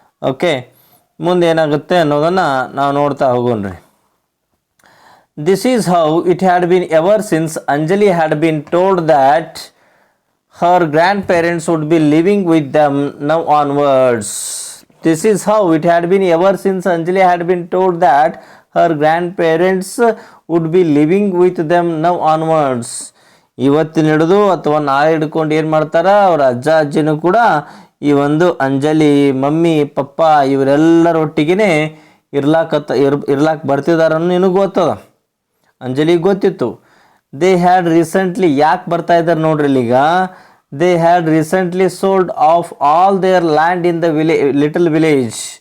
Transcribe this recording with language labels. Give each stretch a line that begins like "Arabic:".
Kannada: Okay, ಮುಂದೆ ಏನಾಗುತ್ತೆ ಅನ್ನೋದನ್ನು ನಾವು ನೋಡ್ತಾ ಹೋಗೋಣ್ರಿ.
English: This is how it had been ever since Anjali had been told that her grandparents would be living with them now onwards. This is how it had been ever since Anjali had been told that her grandparents would be living with them now onwards.
Kannada: ಇವತ್ತಿನ ಹಿಡಿದು ಅಥವಾ ನಾಳೆ ಹಿಡ್ಕೊಂಡು ಏನು ಮಾಡ್ತಾರ ಅವ್ರ ಅಜ್ಜ ಅಜ್ಜಿನೂ ಕೂಡ ಈ ಒಂದು ಅಂಜಲಿ ಮಮ್ಮಿ ಪಪ್ಪ ಇವರೆಲ್ಲರೊಟ್ಟಿಗೆ ಇರ್ಲಾಕ ಬರ್ತಿದಾರನ್ನು ನಿನಗೆ ಗೊತ್ತದ, ಅಂಜಲಿಗೆ ಗೊತ್ತಿತ್ತು.
English: they had recently,
Kannada: ಯಾಕೆ ಬರ್ತಾ ಇದ್ದಾರೆ ನೋಡ್ರಿ ಇಲ್ಲಿಗ,
English: They had recently sold off all their land in the little village.